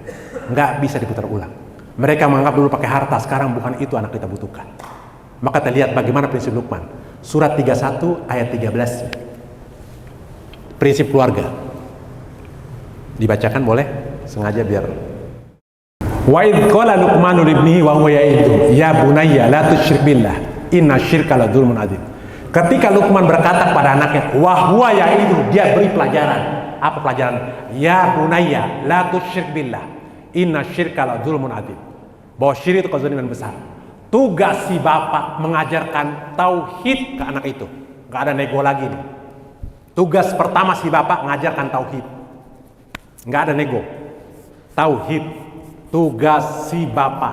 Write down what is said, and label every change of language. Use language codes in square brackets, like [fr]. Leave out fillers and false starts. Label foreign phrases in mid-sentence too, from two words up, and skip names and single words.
[id] Nggak bisa diputar ulang. Mereka menganggap dulu pakai harta, sekarang bukan itu anak kita butuhkan. Maka kita lihat bagaimana prinsip Luqman. Surat 31 ayat 13. Prinsip keluarga. Dibacakan boleh? Sengaja biar. [ar] وإذ قال لقمان لابنه وهو يعظه يا بني لا تشرك بالله إن الشرك لظلم عظيم. [id] Ketika Luqman berkata kepada anaknya, [ar] وهو يعظه, [id] dia beri pelajaran. Apa pelajaran? [ar] يا بني لا تشرك بالله إن الشرك لظلم عظيم. [id] Bahwa syirik itu kezaliman besar. Tugas si bapak mengajarkan tauhid ke anak itu. Gak ada nego lagi nih. Tugas pertama si bapak mengajarkan tauhid. Gak ada nego. Tauhid. Tugas si bapak.